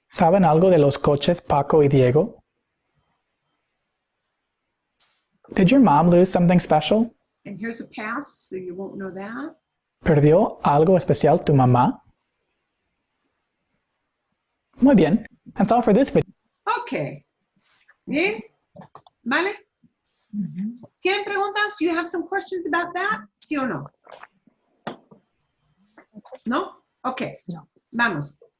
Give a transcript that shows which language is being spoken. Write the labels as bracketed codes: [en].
[es] ¿Saben algo de los coches Paco y Diego? [en] Did your mom lose something special? And here's a past, so you won't know that. [es] ¿Perdió algo especial tu mamá? Muy bien. [en] That's all for this video. [es] Okay. Bien. Vale. ¿Tienen preguntas? [en] Do you have some questions about that? [es] ¿Sí o no? [en] No? Okay. [es] No. Vamos.